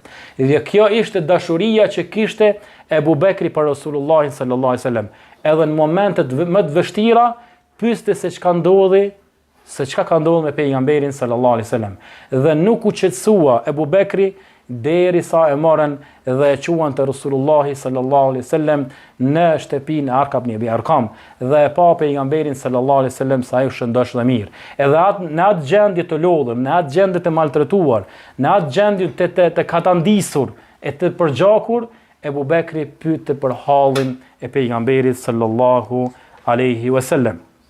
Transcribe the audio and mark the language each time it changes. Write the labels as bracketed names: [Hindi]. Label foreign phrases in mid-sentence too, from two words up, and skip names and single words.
[Albanian] Dhe kjo ishte dashuria që kishte Ebu Bekri për Rasulullahin [Arabic] صلى الله عليه وسلم. [Albanian] Edhe në momentet më të vështira pyeste se çka ndodhi, se çka ka ndodhur me pejgamberin [Arabic] صلى الله عليه وسلم. [Albanian] Dhe nuk u qetësua Ebu Bekri derisa e morën dhe e quan te Rasulullahi [Arabic] صلى الله عليه وسلم [Albanian] në shtëpinë e Arkab ibn Abi Arkam dhe e pa pejgamberin [Arabic] صلى الله عليه وسلم [Albanian] sa ai shëndosh dhe mirë. Edhe në atë gjendje të lodhur, në atë gjendje të maltretuar, në atë gjendje të katandisur e të përgjakur, Ebu Bekri pyete për hallin e pejgamberit [Arabic] صلى الله عليه وسلم.